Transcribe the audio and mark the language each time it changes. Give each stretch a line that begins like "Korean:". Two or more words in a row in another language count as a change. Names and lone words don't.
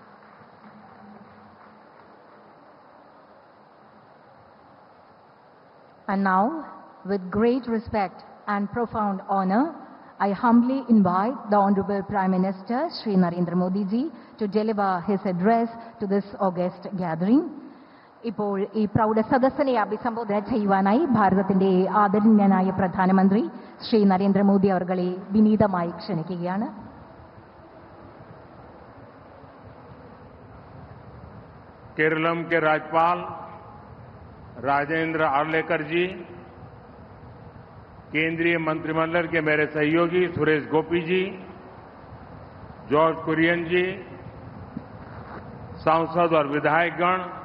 English: And now, with great respect and profound honor, I humbly invite the Honorable Prime Minister, Shri Narendra Modi ji, to deliver his address to this august gathering.
Malayalam: ഇപ്പോൾ ഈ പ്രൗഢസദസ്സിനെ അഭിസംബോധന ചെയ്യുവാനായി ഭാരതത്തിന്റെ ആദരണീയനായ പ്രധാനമന്ത്രി ശ്രീ നരേന്ദ്രമോദി അവർകളെ വിനീതമായി ക്ഷണിക്കുകയാണ്.
Hindi: केरलम के राज्यपाल राजेंद्र आर्लेकर जी, केंद्रीय मंत्रिमंडल के मेरे सहयोगी सुरेश गोपी जी, जॉर्ज कुरियन जी, सांसद और विधायकगण,